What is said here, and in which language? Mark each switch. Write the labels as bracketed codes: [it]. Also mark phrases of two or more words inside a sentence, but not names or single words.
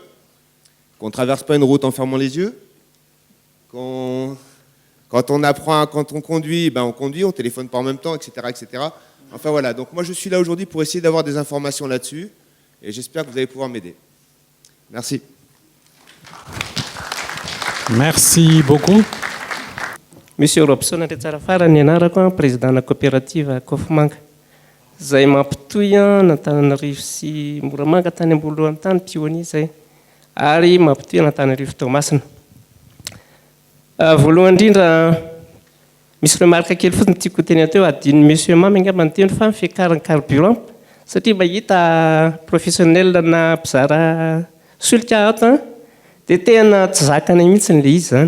[fr] Qu'on ne traverse pas une route en fermant les yeux. Quand on apprend, quand on conduit, ben on conduit, on téléphone pas en même temps, etc., etc. Enfin voilà, donc moi je suis là aujourd'hui pour essayer d'avoir des informations là-dessus, et j'espère que vous allez pouvoir m'aider. Merci. Merci beaucoup. [mg] Monsieur Robson tsara farany anarako président na coopérative Kofimanga. Zay mampitoy n'Antananarivo sy Moramanga tany ambolohan'ny tany pionnier zay. Ary mampitoy n'Antananarivo Toamasina. Voalohany indrindra misy remarque kely fotsiny tiako teny teo adiny monsieur Mamy angamba ny teny fa fiakaran'ny carburant satria mahita professionnel na mpizara solika ato dia tena tsy zakany mihitsy le izy zany.